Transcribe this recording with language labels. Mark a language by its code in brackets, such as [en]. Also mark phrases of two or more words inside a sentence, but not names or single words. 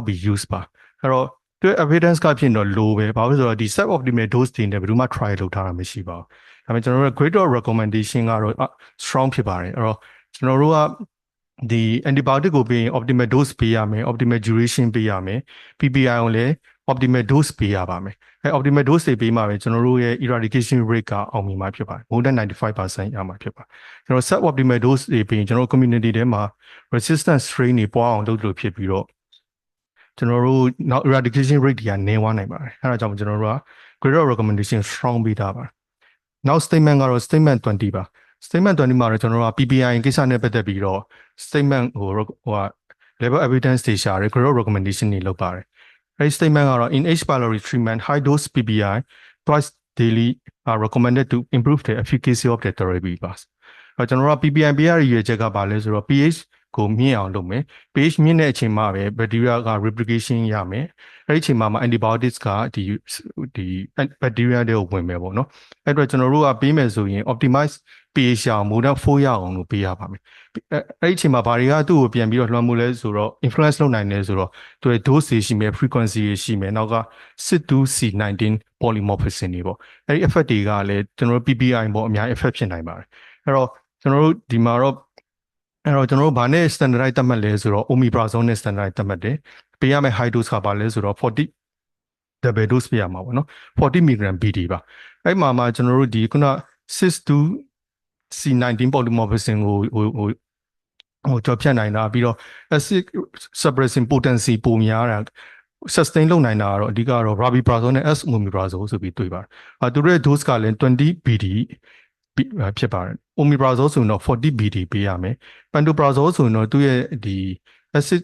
[en] be used [my] ပါ။အဲ့တော့သူ evidence ကဖြစ်တော့ low ပဲဘာလို့ဆိုတော့ဒီ [en] suboptimal dose [my] တွေနဲ့ဘယ်သူမှ try လုပ်ထားတာမရှိပါဘူး။ဒါပေမဲ့ကျွန်တော်တို့ [en] grade of recommendation [my] ကတော့ strong ဖြစ်ပါတယ်။အဲ့တော့ကျွန်တော်တို့ကဒီ antibiotic ကိုပေးရင် [en] optimal dose [my] ပေးရမယ် [en] optimal duration [my] ပေး ရမယ် PPI ကိုလည်း [en] optimal dose [my] ပေးရပါမယ်။ [en] optimal dose [my] တွေပေးမှပဲကျွန်တော်တို့ရဲ့ [en] eradication rate [my] ကအောင်မြင်မှာဖြစ်ပါတယ် [en] more than 95% [my] ရမှာဖြစ်ပါတယ်ကျွန်တော် [en] sub optimal dose [my] တွေပေးရင် ကျွန်တော် community ထဲမှာ [en] resistant strain [my] တွေပွားအောင်လုပ်လို့ဖြစ်ပြီးတော့ကျွန်တော်တို့နောက် [en] eradication rate [my] တွေကနည်းသွားနိုင်ပါတယ်အဲဒါကြောင့်ကျွန်တော်တို့က grade [en] of recommendation strong [my] ပေးထားပါတယ်နောက် statement ကတော့ statement 20ပါ statement 20မှာတော့ကျွန်တော်တို့က PPI ကိစ္စနဲ့ပတ်သက်ပြီးတော့ statement ဟို [en] level evidence [my] တွေရှာတယ် [en] grade of recommendation [my] တွေလုပ်ပါတယ်အဲဒီ statement ကတော့ [en] in H pylori treatment high dose PPI twice daily are recommended to improve the efficacy of the therapy [my] ပါကျွန်တော်တို့က PPI ပေးရတဲ့ရည်ရွယ်ချက်ကဘာလဲဆိုတော့ pH ကိုမြင့်အောင်လုပ်မယ် pH မြင့်တဲ့အချိန်မှာပဲ bacteria က replication ရမယ်အဲဒီအချိန်မှာ antibiotics ကဒီ bacteria တွေကိုဝင်မယ်ပေါ့နော်အဲ့တော့ကျွန်တော်တို့ကပေးမယ်ဆိုရင် [en] optimize pH [my] အောင် [en] more than 4 [my] ရအောင်လို့ပေးရပါမယ်အဲ့ဒီအချိန်မှာဘာတွေက သူ့ကိုပြန်ပြီးတော့လွှမ်းမိုးလဲဆိုတော့ influence လုပ်နိုင်တယ်ဆိုတော့သူရဲ့ dose တွေရှိမယ် frequency တွေရှိမယ်နောက်က [en] CYP2C19 polymorphism [my] တွေပေါ့အဲ့ဒီ effect တွေကလည်းကျွန်တော်တို့ PPI ပေါ့အများကြီး effect ဖြစ်နိုင်ပါတယ်အဲ့တော့ကျွန်တော်တို့ဒီမှာတော့အဲ့တော့ကျွန်တော်တို့ဗာနဲ့ standardize သတ်မှတ်လဲဆိုတော့ omeprazole နဲ့ standardize သတ်မှတ်တယ်ပေးရမယ့် [en] high dose [my] ကပါလဲဆိုတော့40 [en] double dose [my] ပေးရမှာပေါ့နော် [en] 40 mg BD [my] ပါအဲ့မှာကျွန်တော်တို့ဒီခုန [en] CYP2C19 polymorphism [my] ကိုကြော်ဖြတ်နိုင်တာပြီးတော့ [en] acid suppressing potency [my] ပိုများတာ sustain လုပ်နိုင်တာကတော့အဓိကတော့ rabiprazole နဲ့ esomeprazole ဆိုပြီးတွေ့ပါတယ်သူတို့ရဲ့ dose ကလည်း20 BD ဖြစ်ပါတယ် omeprazole ဆိုရင်တော့40 BD ပေးရမယ် pantoprazole ဆိုရင်တော့သူ့ရဲ့ဒီ acid